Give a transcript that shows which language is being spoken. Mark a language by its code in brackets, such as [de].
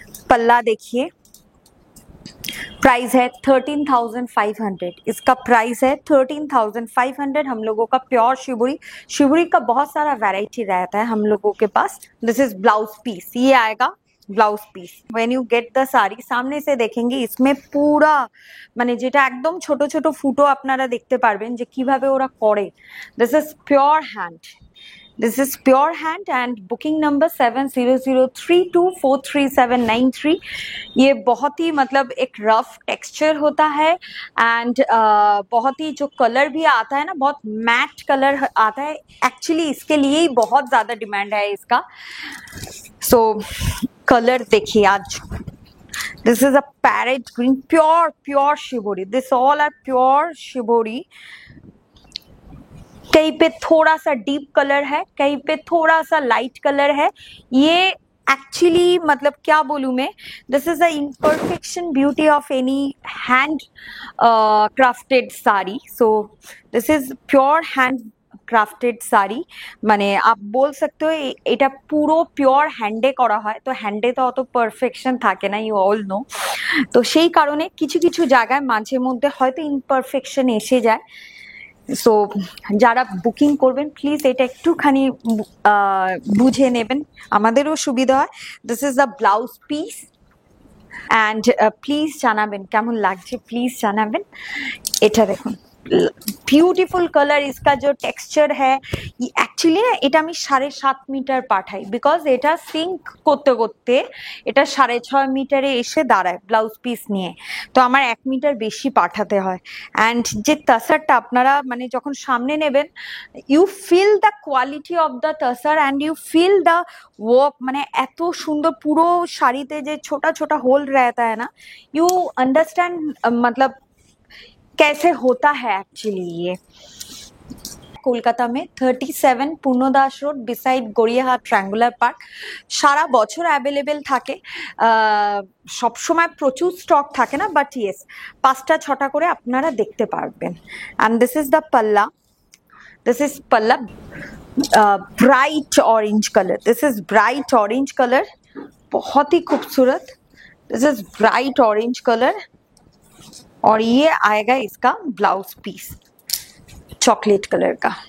[hi] पल्ला देखिए, प्राइस है 13,500। इसका प्राइस है 13,500। हम लोगों का प्योर शिवोरी, शिवोरी का बहुत सारा वैरायटी रहता है हम लोगों के पास। [en] this is blouse piece, [hi] ये आएगा blouse piece. [en] when you get the sari, [hi] सामने से देखेंगे इसमें पूरा [bn] মানে যেটা একদম ছোট ছোট ফুটো আপনারা দেখতে পারবেন যে কিভাবে ওরা করে। [en] This is pure hand, this is pure hand and booking number 7003243793। [hi] ये बहुत ही मतलब एक रफ टेक्सचर होता है एंड बहुत ही जो कलर भी आता है ना, बहुत मैट कलर आता है। एक्चुअली इसके लिए ही बहुत ज्यादा डिमांड है इसका। सो कलर देखिए आज, [en] this is a parrot green, [hi] pure pure shibori. [en] This all are pure shibori. [hi] कहीं पे थोड़ा सा डीप कलर है, कहीं पे थोड़ा सा लाइट कलर है। ये एक्चुअली मतलब क्या बोलूं मैं, [en] This is the imperfection beauty of any hand crafted sari. So this is pure hand [bn] crafted sari, মানে [hi] आप बोल सकते हो [bn] এটা পুরো পিওর হ্যান্ডে করা হয়। তো হ্যান্ডে তো অত পারফেকশন থাকে না, [en] You all know. [bn] তো সেই কারণে কিছু কিছু জায়গায় মাঝে মধ্যে হয়তো ইমপারফেকশন এসে যায়। সো যারা বুকিং করবেন প্লিজ এটা একটুখানি বুঝে নেবেন, আমাদেরও সুবিধা হয়। [en] this is the blouse piece [bn] and please জানাবেন কেমন লাগছে, প্লিজ জানাবেন। এটা দেখুন [hi] ब्यूटीफुल कलर, इसका जो टेक्सचर है एक्चुअली ना [bn] এটা আমি 7.5 মিটার পাঠাই, বিকজ এটা সিঙ্ক করতে করতে এটা 6.5 মিটারে এসে দাঁড়ায় ব্লাউজ পিস নিয়ে। তো আমার 1 মিটার বেশি পাঠাতে হয়। অ্যান্ড যে তাসারটা আপনারা মানে যখন সামনে নেবেন, [en] You feel the quality of the tussar and you feel the work. [bn] মানে এত সুন্দর পুরো শাড়িতে যে ছোটা ছোটা হোল [hi] रहता है ना, [en] you understand [hi] मतलब कैसे होता है एक्चुअली। [bn] ये কলকাতা में 37 Purnadas road beside Gariahat triangular park. সারা বছর অ্যাভেলেবেল থাকে, সবসময় প্রচুর স্টক থাকে না, [en] but yes [bn] 5টা 6টা করে আপনারা দেখতে পারবেন। [en] And this is the palla, this is palla, bright orange colour. This is bright orange colour, [hi] बहुत ही खूबसूरत। [en] this is bright orange colour [hi] और ये आएगा इसका ब्लाउज पीस चॉकलेट कलर का।